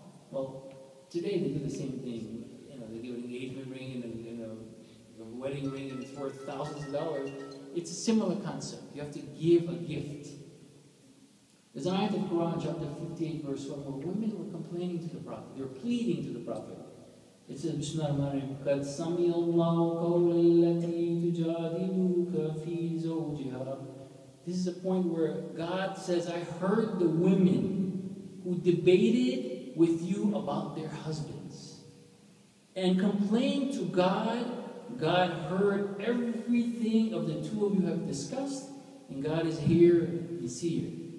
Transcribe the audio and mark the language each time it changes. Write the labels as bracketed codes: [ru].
[en] Well, today they do the same thing. They give an engagement ring and a wedding ring, and it's worth thousands of dollars. It's a similar concept. You have to give a gift. There's an ayat in Quran, chapter 58, verse 1, where women were complaining to the Prophet. They were pleading to the Prophet. It says, [ar] Bismillahir-Rahmanir-Rahim, قَدْ سَمِيَ اللَّهُ قَوْلَ الَّتِي تُجَادِلُكَ فِي زَوْجِهَا. [en] This is a point where God says, I heard the women who debated with you about their husbands and complained to God. God heard everything of the two of you have discussed, and God is here, He's here.